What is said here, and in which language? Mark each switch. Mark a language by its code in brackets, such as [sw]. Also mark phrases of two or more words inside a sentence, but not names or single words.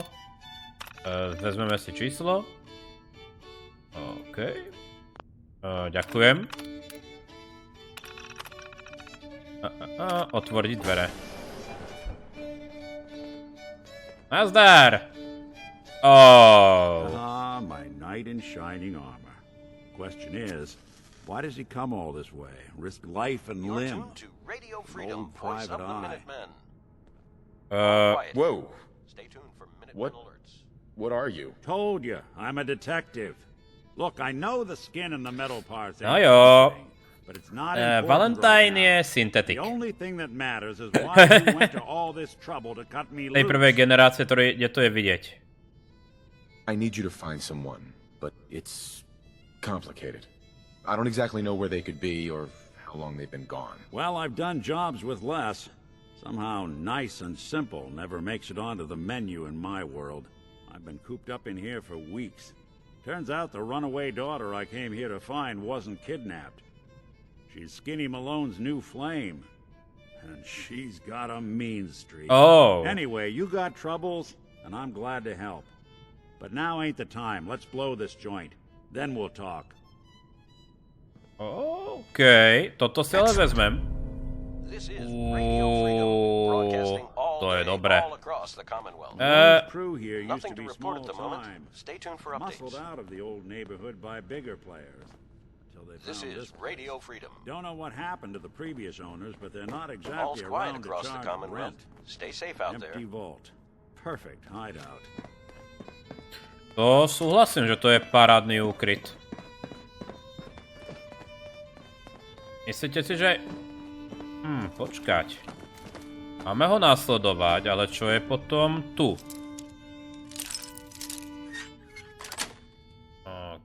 [sk] Vezmeme si číslo. OK. Ďakujem. Otvoriť dvere. Nazdar! [en] My knight in shining armor. Question is, why does he come all this way? Risk life and limb? Radio Freedom, voice of the Minutemen. Whoa. Stay tuned for Minutemen alerts. What are you? Told you, I'm a detective. Look, I know the skin and the metal parts ain't [sk] jo. [en] everything, but it's not important Valentine right [sk] je synthetic. [en] The only thing that matters is why you went to all this trouble to cut me [sk] Tej [en] loose. [sk] prvej generácie, kde to je vidieť. [en] I need you to find someone, but it's complicated. I don't exactly know where they could be or how long they've been gone. Well, I've done jobs with less. Somehow nice and simple never makes it onto the menu in my world. I've been cooped up in here for weeks. Turns out the runaway daughter I came here to find wasn't kidnapped. She's Skinny Malone's new flame. And she's got a mean streak. Anyway, you got troubles, and I'm glad to help. But now ain't the time. Let's blow this joint. Then we'll talk. [sk] OK, toto si ale vezmem. To je dobré. [en] Crew here used to be small time. Muscled out of the old neighborhood by bigger players. This is Radio Freedom. Don't know what happened to the previous owners, but they're not exactly around to charge rent. Stay safe out there. Empty vault. Perfect hideout. [sk] To súhlasím, že to je parádny úkryt. Myslíte si, že... počkať. Máme ho následovať, ale čo je potom tu? OK.